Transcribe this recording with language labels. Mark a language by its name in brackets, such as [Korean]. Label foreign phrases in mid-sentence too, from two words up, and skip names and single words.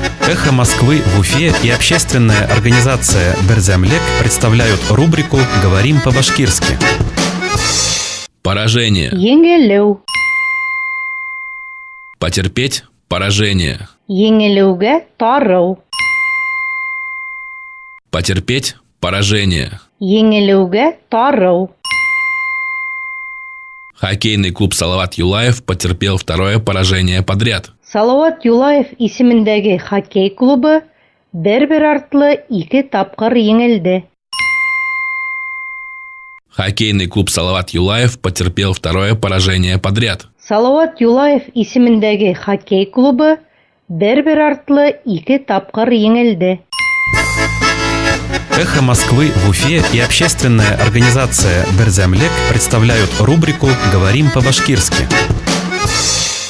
[Russian] «Эхо Москвы» в Уфе и общественная организация «Берзямлек» представляют рубрику «Говорим по-башкирски». Поражение. [Bashkir] Еңелеу. [Russian] Потерпеть поражение. [Bashkir] Еңелеуге тарау. [Russian] Потерпеть поражение. [Bashkir] Еңелеуге тарау. [Russian] Хоккейный клуб «Салават Юлаев» потерпел второе поражение подряд. [Bashkir] Салават Юлаев исемендәге хоккей клубы бер-бер артлы 2 тапкыр еңелде. [Russian] Хоккейный клуб «Салават Юлаев» потерпел второе поражение подряд. [Bashkir] Салават Юлаев исемендәге хоккей клубы бер-бер артлы 2 тапкыр еңелде. [Russian] «Эхо Москвы» в Уфе и общественная организация «Берзямлек» представляют рубрику «Говорим по-башкирски».